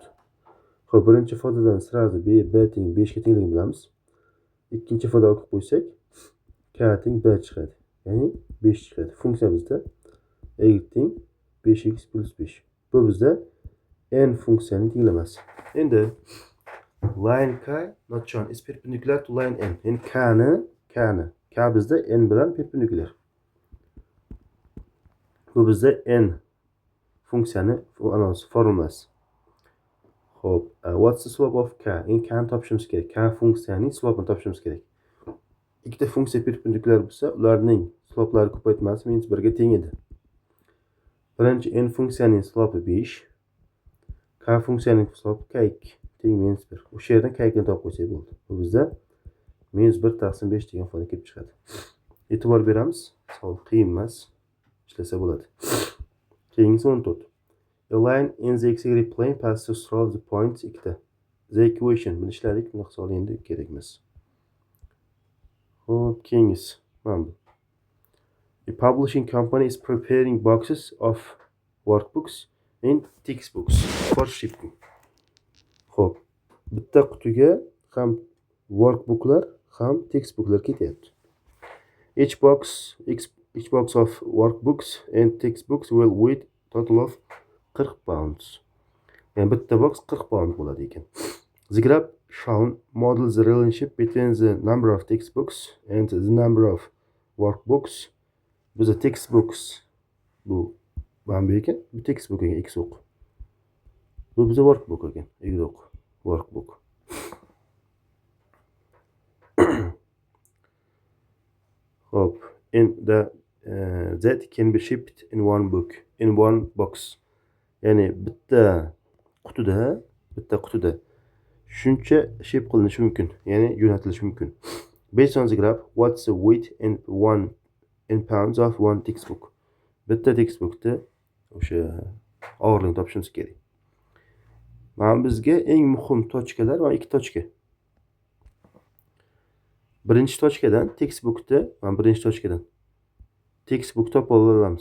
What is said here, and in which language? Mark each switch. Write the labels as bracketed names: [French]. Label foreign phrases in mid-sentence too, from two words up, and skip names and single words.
[Uzbek] Xo'p, birinchi ifodadan sirazi b teng 5 ga tengligini bilamiz. Ikkinchi ifodaga olib qo'ysak, k teng b chiqadi. Ya'ni 5 chiqadi. Funksiya bizda y teng 5x plus 5. Bu bizda n funksiyaning tenglamasi. [English] Endi line k notchon is perpendicular to line n. [Uzbek] Endi k bizda n bilan perpendicular. Bu bizda n funksiyani formulasi. Xo'p, [English] what's the slope of k? [Uzbek] Endi k ni topishimiz kerak. K funksiyaning slopini topishimiz kerak. Ikkita funksiya perpendikulyar bo'lsa, ularning sloplari ko'paytmasi -1 ga teng edi. Birinchi n funksiyaning slopi 5, k funksiyaning slopi k2 teng -1. O'sha yerdan k2 ni topib qo'ysak bo'ldi. Bu bizda -1 taqsim 5 degan ifoda kelib chiqadi. E'tibor beramiz. Savol qiyin emas, ishlasa bo'ladi. Keyingisi 14. [English] A line in the x-y plane passes through the points ikkita. The equation [Uzbek] buni ishladik, buni savol endi kerak emas. Xo'p, keyingisi mana bu. [English] A publishing company is preparing boxes of workbooks and textbooks for shipping. [Uzbek] Xo'p, bitta qutiga ham workbooklar, ham textbooklar ketyapti. [English] Each box of workbooks and textbooks will weigh total of 40 pounds. [Uzbek] Yani bitta box 40 pound bo'ladi ekan. [English] The graph shown models the relationship between the number of textbooks and the number of workbooks. [Uzbek] Bizda textbooks bu mana bu ekan, bu textbook ekan, x o'q. Bu bizda workbook ekan, y o'q, workbook. Hop, [English] that can be shipped in one box. [Uzbek] Ya'ni bitta qutida shuncha ship qilinishi mumkin, ya'ni jo'natilishi mumkin. [English] Based on the graph, what's the weight in pounds of one textbook? [Uzbek] Bitta textbookda o'sha og'irligini topishimiz kerak. Mana bizga eng muhim tochkalar va ikki tochka. Birinchi tochkadan textbook topib olamiz.